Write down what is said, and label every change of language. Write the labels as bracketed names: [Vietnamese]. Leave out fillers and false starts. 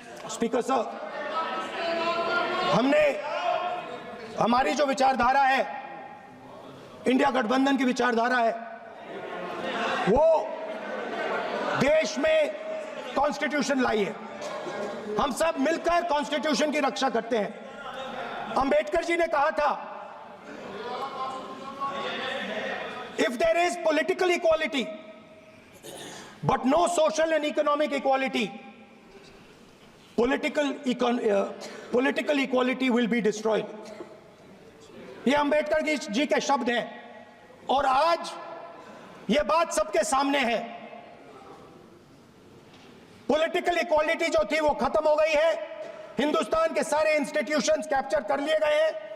[Hindi] Speaker साहब, हमारी जो विचारधारा है, इंडिया गठबंधन की विचारधारा है, वो देश में कॉन्स्टिट्यूशन लाई है। हम सब मिलकर कॉन्स्टिट्यूशन की रक्षा करते हैं। अंबेडकर जी ने कहा था, [English] If there is political equality but no social and economic equality, political equality will be destroyed. [Hindi] ये अंबेडकर जी के शब्द हैं और आज ये बात सबके सामने है। पॉलिटिकल इक्वालिटी जो थी वो खत्म हो गई है। हिंदुस्तान के सारे इंस्टीट्यूशंस कैप्चर कर लिए गए हैं।